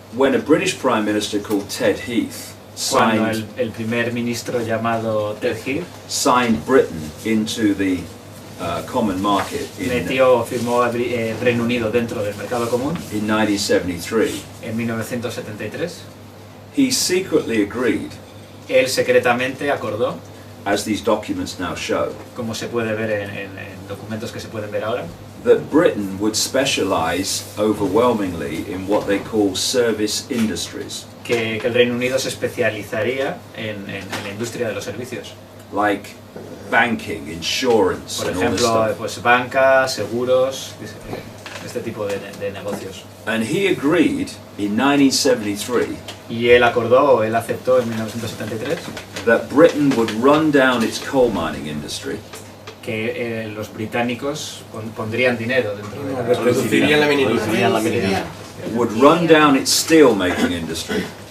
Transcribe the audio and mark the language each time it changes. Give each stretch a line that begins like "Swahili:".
English: When a British Prime Minister called Ted Heath
Spanish: cuando el primer ministro llamado Ted Heath
English: signed Britain into the common market
Spanish: firmó Reino Unido dentro del mercado común
English: in 1973.
Spanish: En 1973.
English: He secretly agreed,
Spanish: él secretamente acordó,
English: as these documents now show,
Spanish: como se puede ver en documentos que se pueden ver ahora,
English: that Britain would specialize overwhelmingly in what they call service industries.
Spanish: Que el Reino Unido se especializaría en la industria de los servicios.
English: Like banking, insurance,
Spanish: por ejemplo, pues banca, seguros, este tipo de negocios.
English: And he agreed in 1973.
Spanish: Y él acordó, él aceptó en 1973.
English: That Britain would run down its coal mining industry.
Spanish: Que los británicos pondrían dinero dentro de la reducirían la minería.
English: Would run down its steel making industry.